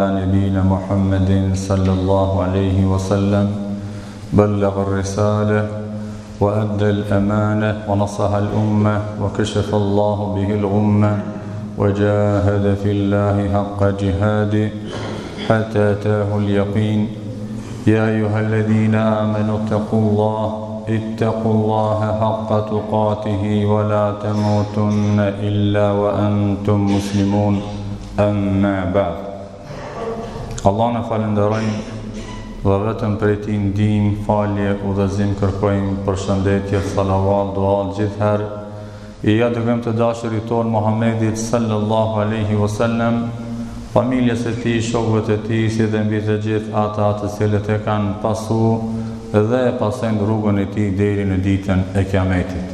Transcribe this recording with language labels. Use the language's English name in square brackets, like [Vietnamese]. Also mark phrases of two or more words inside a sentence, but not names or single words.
[Arabic] نبينا محمد صلى الله عليه وسلم بلغ الرسالة وأدى الأمانة ونصح الأمة وكشف الله به الغمة وجاهد في الله حق جهاده حتى أتاه اليقين يا أيها الذين آمنوا اتقوا الله حق تقاته ولا تموتن إلا وأنتم مسلمون أما بعد. [Albanian] Allah në falenderojmë dhe vetëm prej tij ndihmë, falje, udhëzim kërkojmë, përshëndetje, salavat, dua gjithherë i ja dërgojmë të dashurit tonë Muhammedit [Arabic] صلى الله عليه وسلم, [Albanian] familjes e tij, shokëve të tij, si dhe mbi të gjithë ata të cilët e kanë pasu dhe pasojnë rrugën e tij deri në ditën e Kiametit.